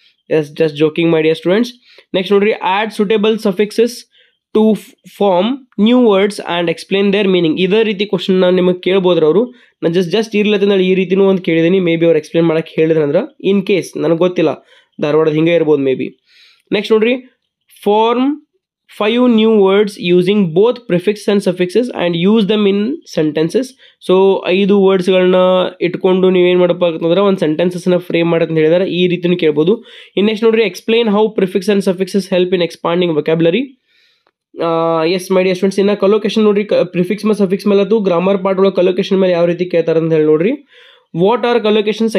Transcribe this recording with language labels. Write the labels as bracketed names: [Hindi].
[English] Yes, just joking my dear students. Next [Kannada] ನೋಡ್ರಿ, [English] Add suitable suffixes to form new words and explain their meaning. [Kannada] ಇದೇ ರೀತಿ question ನಿಮಗೆ ಕೇಳ್ಬೋದ್ರ ಅವರು. ನಾನು ಜಸ್ಟ್ ಇರ್ಲತ್ತಂದ್ರೆ ಈ ರೀತಿನೂ ಒಂದು ಕೇಳಿದ್ದೀನಿ. [English] maybe [Kannada] ಅವ್ರು ಎಕ್ಸ್ಪ್ಲೇನ್ ಮಾಡಕ್ಕೆ ಹೇಳಿದ್ರೆ ಅಂದ್ರೆ ಇನ್ ಕೇಸ್ ನನಗೆ ಗೊತ್ತಿಲ್ಲ, ಧಾರವಾಡದ ಹಿಂಗೆ ಇರ್ಬೋದು ಮೇ ಬಿ. [English] next [Kannada] ನೋಡ್ರಿ, [English] Form 5 new words using both prefix and suffixes and use them in sentences. [Kannada] So 5 ವರ್ಡ್ಸ್ಗಳನ್ನ ಇಟ್ಕೊಂಡು ನೀವೇನು ಮಾಡಪ್ಪ ಅಂತಂದ್ರೆ ಒಂದು ಸೆಂಟೆನ್ಸಸ್ನ ಫ್ರೇಮ್ ಮಾಡಕ್ಕೆ ಹೇಳಿದಾರೆ. ಈ ರೀತಿನೂ ಕೇಳ್ಬೋದು. ಇನ್ನು [English] next [Kannada] ನೋಡ್ರಿ, [English] Explain how prefix and suffixes help in expanding vocabulary. Yes my dear students. [Kannada] ಇನ್ನು ಕಲೋಕೇಶನ್ ನೋಡ್ರಿ, ಪ್ರಿಫಿಕ್ಸ್ ಮತ್ತು ಸಫಿಕ್ಸ್ ಮೇಲೆ ಅದು ಗ್ರಾಮರ್ ಪಾರ್ಟ್ ಒಳಗೆ ಕಲೋಕೇಶನ್ ಮೇಲೆ ಯಾವ ರೀತಿ ಕೇಳ್ತಾರೆ ಅಂತ ಹೇಳಿ ನೋಡ್ರಿ. [English] What are collocations?